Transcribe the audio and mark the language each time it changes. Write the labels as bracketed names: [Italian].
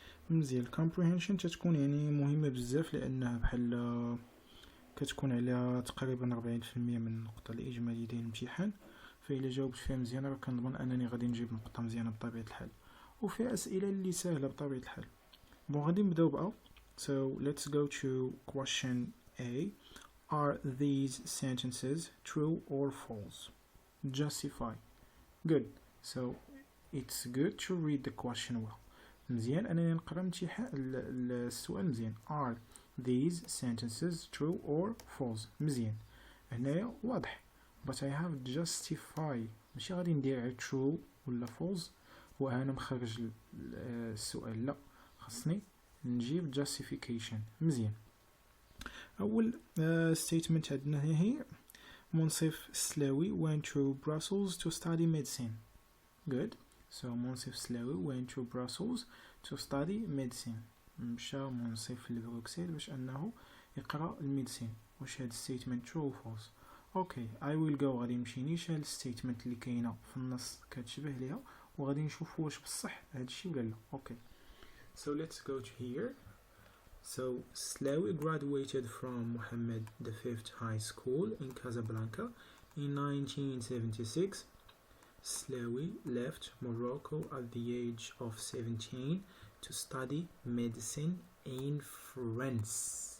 [Arabic] مزيان، الكومبريهنشن تتكون يعني مهمه بزاف لانها بحال كتكون على تقريبا 40% من النقطه الاجماليه ديال الامتحان، فإلا جاوبت فيها مزيان راه كنضمن انني غادي نجيب نقطه مزيانه بطبيعه الحال، وفيها اسئله اللي سهله بطبيعه الحال. بون غادي نبداو بقى. [English] So let's go to question A. Are these sentences true or false? Justify. Good. So it's good to read the question well. [Arabic] مزيان انني نقرا السؤال مزيان. [English] Are these sentences true or false? [Arabic] مزيان، هنايا واضح. [English] But I have justify، [Arabic] ماشي غادي ندير true ولا false وانا مخرج السؤال، لا، خاصني نجيب justification. مزيان، اول statement عندنا هي [English] منصف سلاوي went to Brussels to study medicine. Good. So منصف سلاوي went to Brussels to study medicine. [Arabic] مشى منصف لبروكسل باش انه يقرا الميديسين. واش هاد [English] statement true or false؟ Okay, I will go. [Arabic] غادي نمشي نيشان الستيتمنت اللي كاينه في النص كتشبه ليها، وغادي نشوف واش بصح هادشي ولا لا. [English] Okay, so let's go to here. So Slawi graduated from Mohammed V High School in Casablanca in 1976. Slawi left Morocco at the age of 17 to study medicine in France.